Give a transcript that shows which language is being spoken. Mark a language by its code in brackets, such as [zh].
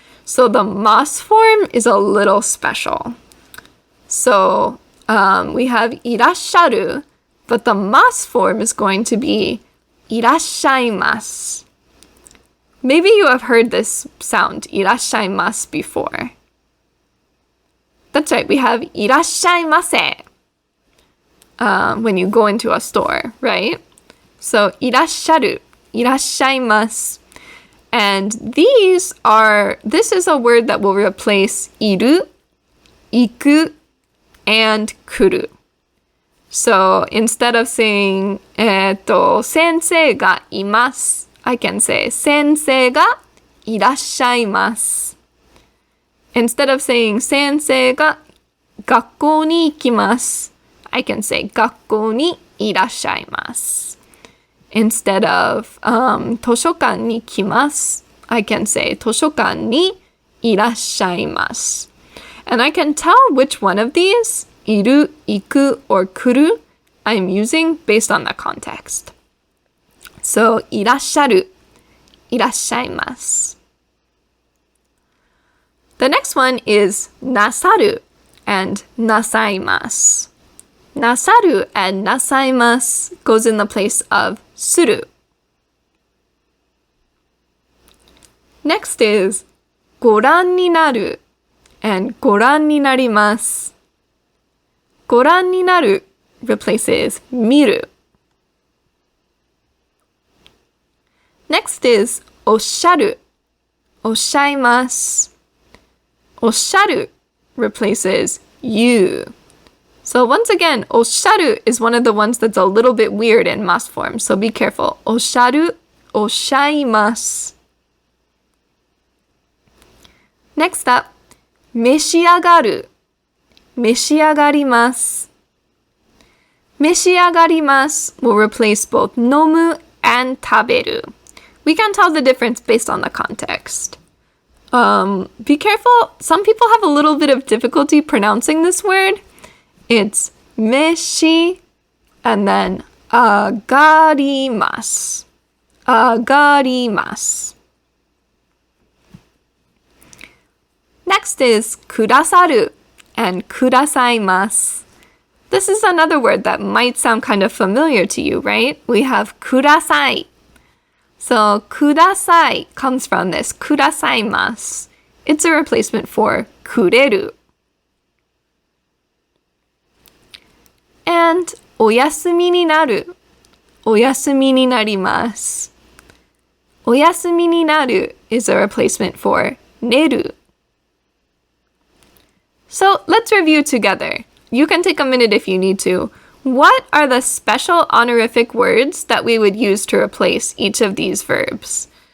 [en] So the mas form is a little special. So we have いらっしゃる, but the mas form is going to be いらっしゃいます. Maybe you have heard this sound, いらっしゃいます before. That's right, we have いらっしゃいませ when you go into a store, right? [ja] So いらっしゃる, いらっしゃいます. [en] And this is a word that will replace いる, 行く, and 来る. So instead of saying [ja] 先生がいます, [en] I can say [ja] 先生がいらっしゃいます. [en] Instead of saying [ja] 先生が学校に行きます, [en] I can say [ja] 学校にいらっしゃいます. [en] Instead of [ja] 図書館に来ます, [en] I can say [ja] 図書館にいらっしゃいます. [en] And I can tell which one of these, いる, 行く, or 来る, I'm using based on the context. [ja] So, いらっしゃる, いらっしゃいます. [en] The next one is なさる and なさいます. なさる and なさいます goes in the place of する. Next is ご覧になる and ご覧になります. ご覧になる replaces 見る. Next is おっしゃる おっしゃいます. おっしゃる replaces you. So once again, おっしゃる is one of the ones that's a little bit weird in mas form, so be careful. [ja] おっしゃる、おっしゃいます. [en] Next up, 召し上がる、召し上がります. 召し上がります will replace both 飲む and 食べる. We can tell the difference based on the context. Be careful, some people have a little bit of difficulty pronouncing this word. It's 召し and then 上がります. [ja] 上がります. [en] Next is くださる and くださいます. This is another word that might sound kind of familiar to you, right? We have ください. So ください comes from this くださいます. It's a replacement for くれる. [ja] And お休みになる、お休みになります. [en] お休みになる is a replacement for 寝る. So let's review together. You can take a minute if you need to. What are the special honorific words that we would use to replace each of these verbs?